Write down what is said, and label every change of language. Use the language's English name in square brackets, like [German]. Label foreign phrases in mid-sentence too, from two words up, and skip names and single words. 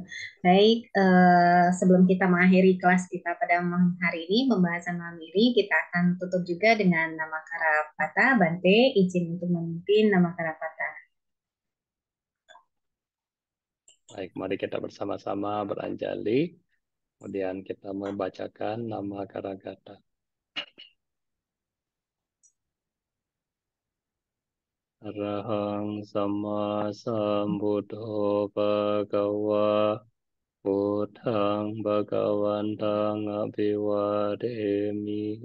[Indonesian] Baik, sebelum kita mengakhiri kelas kita pada malam hari ini, pembahasan malam ini, kita akan tutup juga dengan nama Karapata. Bante, izin untuk memimpin nama Karapata. Baik, mari kita bersama-sama beranjali. Kemudian kita membacakan nama Karagata. [Pali] Arahang sama sambuddho bhagawa Buddhang bhagawantang abhivademi